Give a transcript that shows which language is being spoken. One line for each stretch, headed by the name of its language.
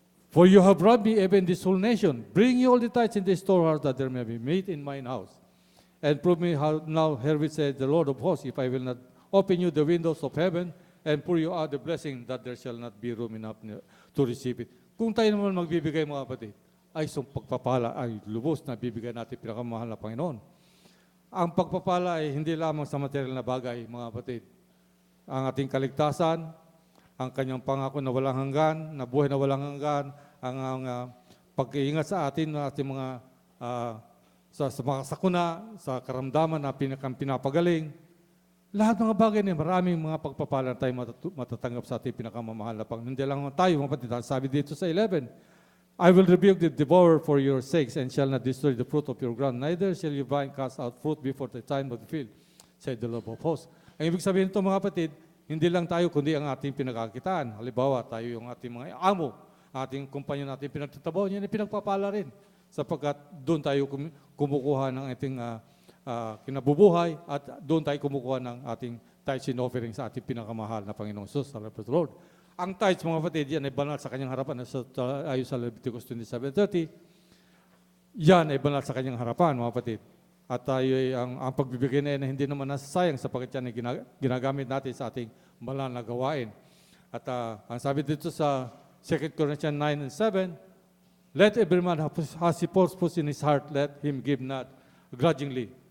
English: For you have robbed me, even this whole nation. Bring ye all the tithes in the storehouse, that there may be meat in mine house. And prove me how now herewith said the Lord of hosts, if I will not open you the windows of heaven and pour you out the blessing, that there shall not be room enough to receive it.
Filipino: Kung tayo naman magbibigay, mga kapatid, ay isang pagpapala, ay lubos na bibigyan natin pinakamahal na Panginoon. Ang pagpapala ay hindi lamang sa material na bagay, mga kapatid. Ang ating kaligtasan, ang kanyang pangako na walang hanggan, na buhay na walang hanggan, ang pag-iingat sa atin, na ating mga sa mga sakuna, sa karamdaman na pinapagaling. Lahat mga bagay na maraming mga pagpapala na tayo matatanggap sa ating pinakamamahal na Panginoon. Hindi lang tayo, mga kapatid. Sabi dito sa 11,
English: I will rebuke the devourer for your sakes and shall not destroy the fruit of your ground. Neither shall your vine cast out fruit before the time of the field, said the Lord of hosts.
Filipino: Ang ibig sabihin nito, mga kapatid, hindi lang tayo kundi ang ating pinagkakitaan. Halimbawa, tayo yung ating mga amo, ating kumpanya natin pinagtatabaw, yan ay pinagpapala rin. Sapagkat doon tayo kumukuha ng ating kinabubuhay at doon tayo kumukuha ng ating tithes and offering sa ating pinakamahal na Panginoong Jesus, the Lord. Ang tithes, mga kapatid, yan ay banal sa kanyang harapan. Ayon sa Leviticus 27:30, yan ay banal sa kanyang harapan, mga kapatid. At tayo ang pagbibigay na yan hindi naman nasasayang sapagkat yan ay ginagamit natin sa ating banal na gawain. At ang sabi dito sa
English: 2 Corinthians 9:7, let every man has he purpose in his heart, let him give not grudgingly.